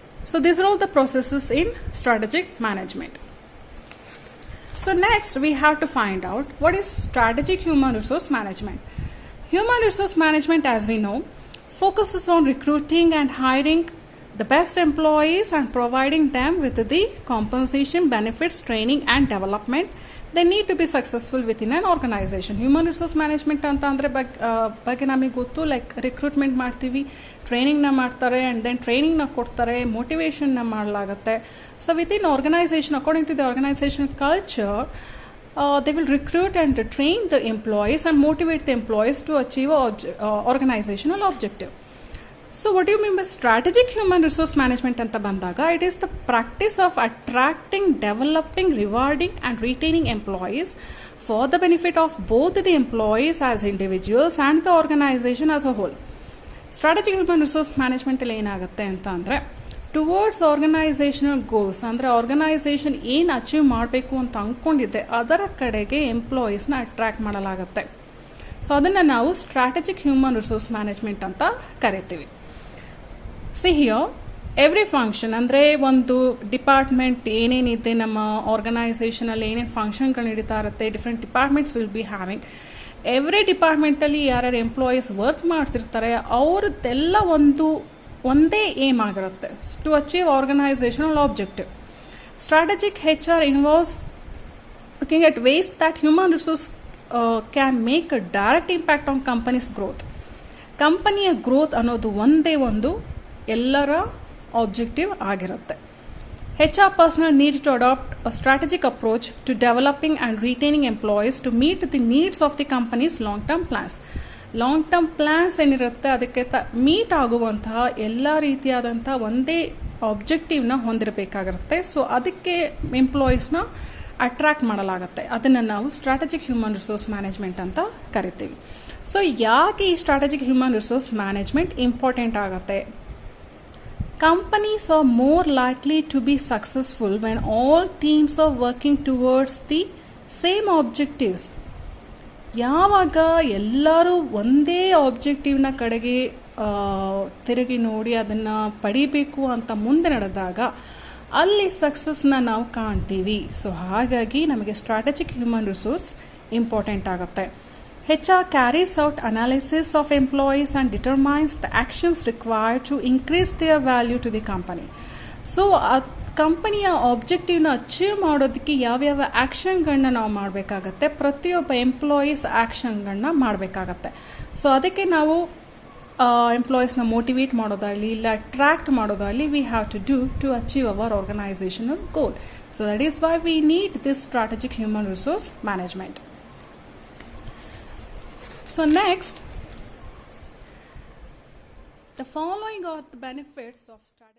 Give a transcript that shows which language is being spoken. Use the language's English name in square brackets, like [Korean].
[English] So these are all the processes in strategic management. So next we have to find out what is strategic human resource management. Human resource management, as we know, focuses on recruiting and hiring the best employees and providing them with the compensation, benefits, training and development they need to be successful within an organization. [Kannada] Human resource management ಅಂತ ಅಂದರೆ ಬಗ್ಗೆ ನಮಗೆ ಗೊತ್ತು, like recruitment ಮಾಡ್ತೀವಿ, ಟ್ರೈನಿಂಗ್ನ ಮಾಡ್ತಾರೆ, and then ಟ್ರೈನಿಂಗ್ನ ಕೊಡ್ತಾರೆ, ಮೋಟಿವೇಶನ್ನ ಮಾಡಲಾಗುತ್ತೆ. [English] So within organisation, according to the organisation culture, they will recruit and train the employees and motivate the employees to achieve organizational objective. So what do you mean by strategic human resource management [Kannada] anta bandaga? [English] It is the practice of attracting, developing, rewarding and retaining employees for the benefit of both the employees as individuals and the organization as a whole. [Kannada] Strategic human resource management ಅಲ್ಲಿ ಏನಾಗುತ್ತೆ ಅಂತ ಅಂದರೆ, towards organizational goals, ಅಂದರೆ organisation ಏನು achieve ಮಾಡಬೇಕು ಅಂತ ಅಂದ್ಕೊಂಡಿದ್ದೆ ಅದರ ಕಡೆಗೆ ಎಂಪ್ಲಾಯೀಸ್ನ ಅಟ್ರಾಕ್ಟ್ ಮಾಡಲಾಗುತ್ತೆ. ಸೊ ಅದನ್ನು ನಾವು ಸ್ಟ್ರಾಟಜಿಕ್ ಹ್ಯೂಮನ್ ರಿಸೋರ್ಸ್ ಮ್ಯಾನೇಜ್ಮೆಂಟ್ ಅಂತ ಕರಿತೀವಿ. ಸಿ ಹಿಯರ್ ಎವ್ರಿ ಫಂಕ್ಷನ್, ಅಂದರೆ ಒಂದು ಡಿಪಾರ್ಟ್ಮೆಂಟ್ ಏನೇನಿದೆ ನಮ್ಮ ಆರ್ಗನೈಸೇಷನಲ್ಲಿ ಏನೇನು ಫಂಕ್ಷನ್ಗಳು ನಡೀತಾ ಇರುತ್ತೆ, [English] Different departments will be having. [Kannada] Every ಡಿಪಾರ್ಟ್ಮೆಂಟಲ್ಲಿ ಯಾರ್ಯಾರು ಎಂಪ್ಲಾಯೀಸ್ ವರ್ಕ್ ಮಾಡ್ತಿರ್ತಾರೆ ಅವ್ರದ್ದೆಲ್ಲ ಒಂದೇ ಏಮ್ ಆಗಿರುತ್ತೆ, [English] To achieve organisational objective. Strategic HR involves looking at ways that human resource can make a direct impact on company's growth. [Kannada] ಕಂಪನಿಯ ಗ್ರೋತ್ ಅನ್ನೋದು ಒಂದೇ ಒಂದು ಎಲ್ಲರ ಆಬ್ಜೆಕ್ಟಿವ್ ಆಗಿರುತ್ತೆ. [English] HR personnel need to adopt a strategic approach to developing and retaining employees to meet the needs of the company's long-term plans. [Kannada] Long-term plans ಏನಿರುತ್ತೆ ಅದಕ್ಕೆ meet ಆಗುವಂತಹ ಎಲ್ಲ ರೀತಿಯಾದಂಥ ಒಂದೇ ಆಬ್ಜೆಕ್ಟಿವ್ನ ಹೊಂದಿರಬೇಕಾಗಿರುತ್ತೆ. ಸೊ ಅದಕ್ಕೆ ಎಂಪ್ಲಾಯೀಸ್ನ ಅಟ್ರಾಕ್ಟ್ ಮಾಡಲಾಗುತ್ತೆ. ಅದನ್ನು ನಾವು ಸ್ಟ್ರಾಟಜಿಕ್ ಹ್ಯೂಮನ್ ರಿಸೋರ್ಸ್ ಮ್ಯಾನೇಜ್ಮೆಂಟ್ ಅಂತ ಕರಿತೀವಿ. ಸೊ ಯಾಕೆ ಈ strategic human resource management important ಆಗುತ್ತೆ? [English] Companies are more likely to be successful when all teams are working towards the same objectives. [Kannada] ಯಾವಾಗ ಎಲ್ಲರೂ ಒಂದೇ ಆಬ್ಜೆಕ್ಟಿವ್ನ ಕಡೆಗೆ ತಿರುಗಿ ನೋಡಿ ಅದನ್ನು ಪಡಿಬೇಕು ಅಂತ ಮುಂದೆ ನಡೆದಾಗ ಅಲ್ಲಿ ಸಕ್ಸಸ್ನ ನಾವು ಕಾಣ್ತೀವಿ. ಸೊ ಹಾಗಾಗಿ ನಮಗೆ ಸ್ಟ್ರಾಟಜಿಕ್ ಹ್ಯೂಮನ್ ರಿಸೋರ್ಸ್ ಇಂಪಾರ್ಟೆಂಟ್ ಆಗುತ್ತೆ. [English] HR carries out analysis of employees and determines the actions required to increase their value to the company. [Kannada] So ಆ ಕಂಪನಿಯ ಆಬ್ಜೆಕ್ಟಿವ್ನ ಅಚೀವ್ ಮಾಡೋದಕ್ಕೆ ಯಾವ್ಯಾವ ಆ್ಯಕ್ಷನ್ಗಳನ್ನ ನಾವು ಮಾಡಬೇಕಾಗತ್ತೆ, ಪ್ರತಿಯೊಬ್ಬ ಎಂಪ್ಲಾಯೀಸ್ ಆ್ಯಕ್ಷನ್ಗಳನ್ನ ಮಾಡಬೇಕಾಗತ್ತೆ. ಸೊ ಅದಕ್ಕೆ ನಾವು ಎಂಪ್ಲಾಯೀಸ್ನ ಮೋಟಿವೇಟ್ ಮಾಡೋದಾಗಲಿ ಇಲ್ಲ ಅಟ್ರಾಕ್ಟ್ ಮಾಡೋದಾಗಲಿ [English] We have to do to achieve our organisational goal. So that is why we need this strategic human resource management. So next, the following are the benefits of strategy.